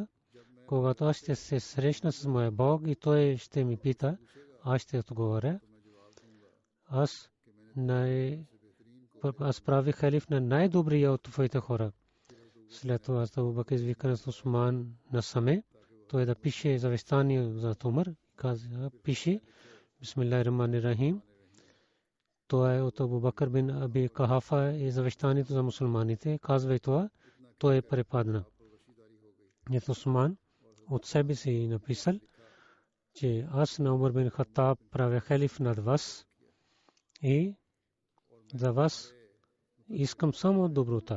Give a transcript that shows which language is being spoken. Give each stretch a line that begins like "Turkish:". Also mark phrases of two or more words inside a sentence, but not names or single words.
Bulgarian: Когато аз ще се срещна с моя Бог и той ще ми пита, аз ще отговоря: аз правих халиф на най-добрия от твоите хора. След това Абу Бакър извика на Усман насаме, той да пише завещание за Умар. Каза: пише
Arabic: بسم الله الرحمن الرحيم.
Bulgarian: Това е от Абу Бакър бин Аби Кахафа и завещанието за мусулманите. Казва и това, той препадна. Ето Усман от себе си написал, че аз на Умар бин Хаттаб правя халиф над вас и за вас искам само доброта.